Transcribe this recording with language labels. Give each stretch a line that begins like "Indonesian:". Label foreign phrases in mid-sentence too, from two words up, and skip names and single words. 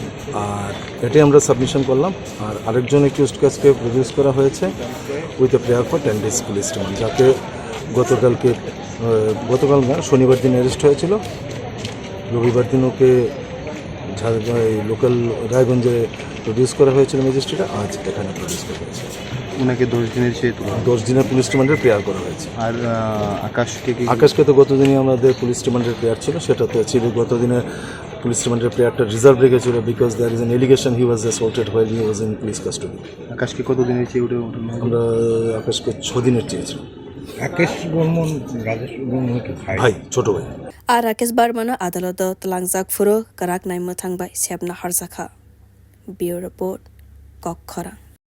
Bangla: আর এটাই আমরা সাবমিশন করলাম আর আরেকজন অ্যাকিউজড কেসকে প্রডিউস করা হয়েছে
English: with a prayer for 10 days police remand
Bangla: যাকে গতকাল শনিবার দিন অ্যারেস্ট হয়েছিল রবিবার দিন ওকে লোকাল রায়গঞ্জে প্রডিউস করা হয়েছিল ম্যাজিস্ট্রেট আজ এখানে প্রডিউস করা হয়েছে ওনাকে 10 দিনের
English: police remand prayer
Bangla: করা হয়েছে আর আকাশকে তো গতদিনই আমাদের
English: police remand prayer
Bangla: ছিল সেটা তো ছিল গতদিনের
English: police remand prayer
Bangla: রিজার্ভ রেখেছিল
English: because there is an allegation he was assaulted while he was in police custody
Bangla: আকাশকে কতদিনের চেয়ে আমরা আকাশকে 6 দিনের চেয়েছিলাম রাকেশ বর্মন ভাই ছোট ভাই
Kok Borok: আর Rakesh Barman adalat talangjak furo kwrak naimo thangbai sebna harjakha
English: bureau report
Kok Borok: kwrak